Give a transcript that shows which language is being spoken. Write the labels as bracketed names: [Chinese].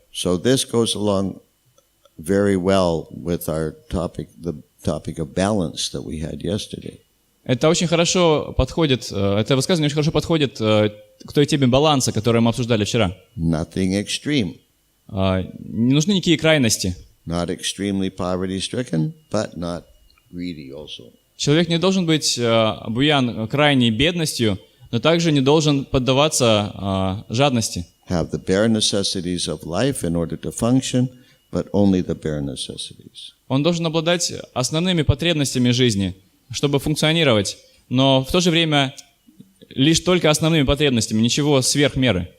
[English] So this goes along very well with our topic, the topic of balance that we had yesterday. [Russian] Это очень хорошо подходит, это высказывание очень хорошо подходит к той теме баланса, которую мы обсуждали вчера. [English] Nothing extreme. [Russian] Не нужны никакие крайности. [English] Not extremely poverty-stricken, but not greedy also. [Russian] Человек не должен быть обуян крайней бедностью, но также не должен поддаваться жадности. [English] Have the bare necessities of life in order to function, but only the bare necessities. [Russian] Он должен обладать основными потребностями жизни, чтобы функционировать, но в то же время лишь только основными потребностями, ничего сверх меры.